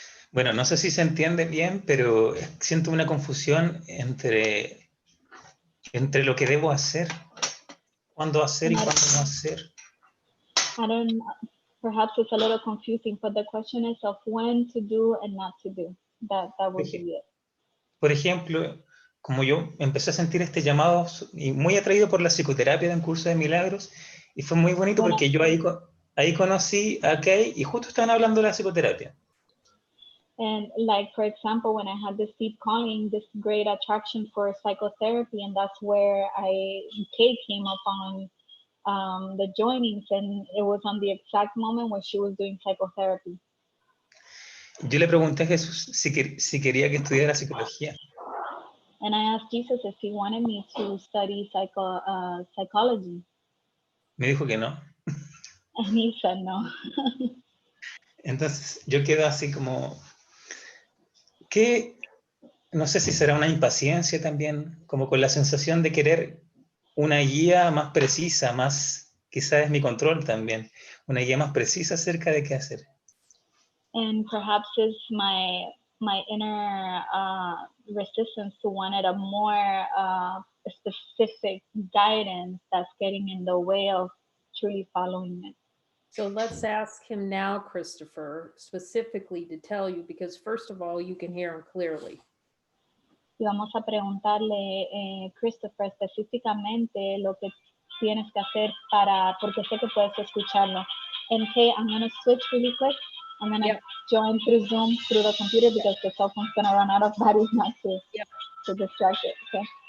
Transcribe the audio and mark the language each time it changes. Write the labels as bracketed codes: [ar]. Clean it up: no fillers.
[es] Bueno, no sé si se entiende bien, pero siento una confusión entre lo que debo hacer, cuándo hacer y cuándo no hacer. [en] Perhaps it's a little confusing, but the question is of when to do and not to do. That would be it. [es] Por ejemplo, como yo empecé a sentir este llamado y muy atraído por la psicoterapia de un curso de milagros, y fue muy bonito porque yo ahí conocí a Kay y justo estaban hablando de la psicoterapia. [en] And like, for example, when I had this deep calling, this great attraction for psychotherapy, and that's where Kay came upon the joinings, and it was on the exact moment when she was doing psychotherapy. [es] Yo le pregunté a Jesús si quería que estudiara psicología. [en] And I asked Jesus if he wanted me to study psychology. [es] Me dijo que no. [en] And he said no. [es] Entonces yo quedo así como, no sé si será una impaciencia también, como con la sensación de querer una guía más precisa, quizás es mi control también, una guía más precisa acerca de qué hacer. [en] And perhaps it's my inner resistance to wanted a more specific guidance that's getting in the way of truly following it. So let's ask him now, Christopher, specifically to tell you, because first of all, you can hear him clearly. [es] Y vamos a preguntarle, Christopher, específicamente lo que tienes que hacer porque sé que puedes escucharlo. [en] And Kay, I'm going to switch really quick. I'm going to join through Zoom, through the computer, because the cell phone's going to run out of battery not to distract it, okay?